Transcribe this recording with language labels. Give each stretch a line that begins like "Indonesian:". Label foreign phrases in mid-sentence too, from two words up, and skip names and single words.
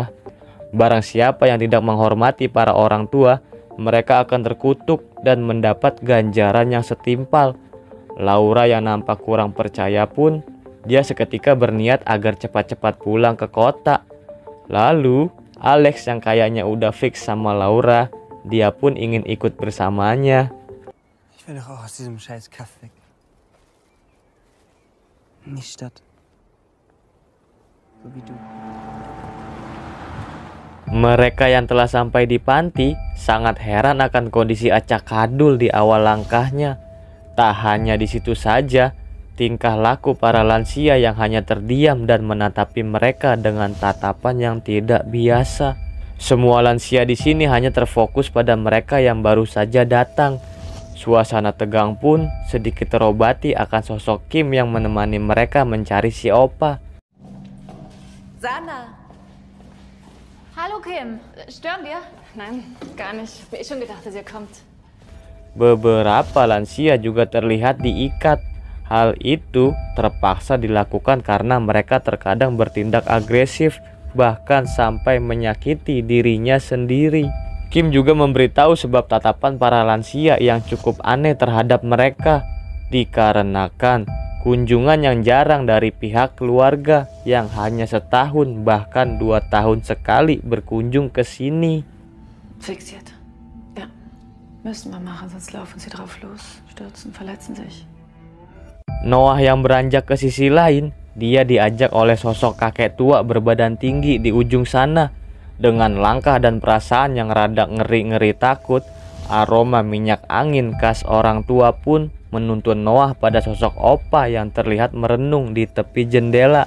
Indonesian: Barang siapa yang tidak menghormati para orang tua, mereka akan terkutuk dan mendapat ganjaran yang setimpal. Laura yang nampak kurang percaya pun, dia seketika berniat agar cepat-cepat pulang ke kota. Lalu, Alex yang kayaknya udah fix sama Laura, dia pun ingin ikut bersamanya.
German: Ich will doch auch aus diesem scheiß Kaff weg. In die Stadt. So wie du.
Indonesian: Mereka yang telah sampai di panti sangat heran akan kondisi acak-adul di awal langkahnya. Tak hanya di situ saja, tingkah laku para lansia yang hanya terdiam dan menatapi mereka dengan tatapan yang tidak biasa. Semua lansia di sini hanya terfokus pada mereka yang baru saja datang. Suasana tegang pun sedikit terobati akan sosok Kim yang menemani mereka mencari si opa. Sana!
German: Hallo Kim, stören wir? Nein, gar nicht. Ich hab schon gedacht, dass ihr kommt.
Indonesian: Beberapa lansia juga terlihat diikat. Hal itu terpaksa dilakukan karena mereka terkadang bertindak agresif, bahkan sampai menyakiti dirinya sendiri. Kim juga memberitahu sebab tatapan para lansia yang cukup aneh terhadap mereka, dikarenakan kunjungan yang jarang dari pihak keluarga yang hanya setahun bahkan 2 tahun sekali berkunjung ke sini.
German: Fixiert. Ja, müssen wir machen, sonst laufen sie drauf los, stürzen, verletzen sich.
Indonesian: Noah yang beranjak ke sisi lain, dia diajak oleh sosok kakek tua berbadan tinggi di ujung sana. Dengan langkah dan perasaan yang rada ngeri-ngeri takut, aroma minyak angin khas orang tua pun menuntun Noah pada sosok opa yang terlihat merenung di tepi jendela.